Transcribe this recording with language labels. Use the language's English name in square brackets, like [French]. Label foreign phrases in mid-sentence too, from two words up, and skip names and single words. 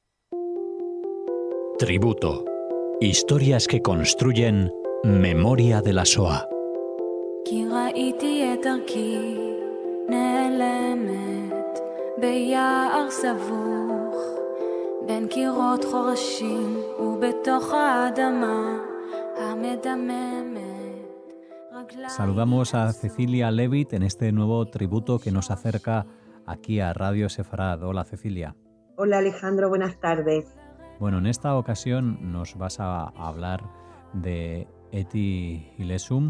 [Spanish] Tributo. Historias que construyen memoria de la Shoah. [Hebrew] כי ראיתי את דרכי נעלמת ביער סבוך בין קירות חורשים ובתוך האדמה המדממת. [Spanish] Saludamos a Cecilia Levitt en este nuevo tributo que nos acerca aquí a Radio Sefarad. Hola, Cecilia. Hola, Alejandro, buenas tardes. Bueno, en esta ocasión nos vas a hablar de Eti Hilesum.